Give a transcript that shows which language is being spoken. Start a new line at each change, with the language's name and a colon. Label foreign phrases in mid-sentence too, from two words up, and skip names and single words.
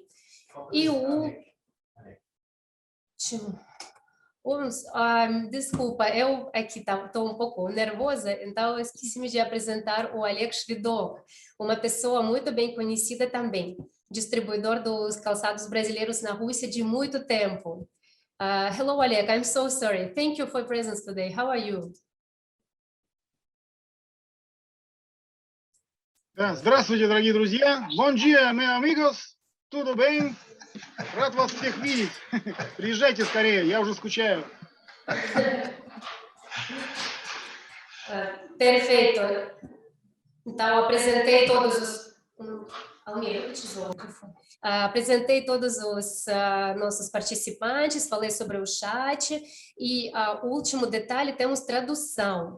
Portuguese: E desculpa, eu aqui estou um pouco nervosa, então eu esqueci-me de apresentar o Alex Vidor, uma pessoa muito bem conhecida também, distribuidor dos calçados brasileiros na Rússia de muito tempo.
English: Hello, Oleg, I'm so sorry. Thank you for your presence today. How are you?
Russian: Здравствуйте, дорогие друзья.
Portuguese: Bom dia, meus amigos. Tudo bem?
Russian: Рад вас всех видеть. Приезжайте скорее, я уже скучаю.
Portuguese: Perfeito. Então, apresentei todos os... apresentei todos os nossos participantes, falei sobre o chat e o último detalhe, temos tradução.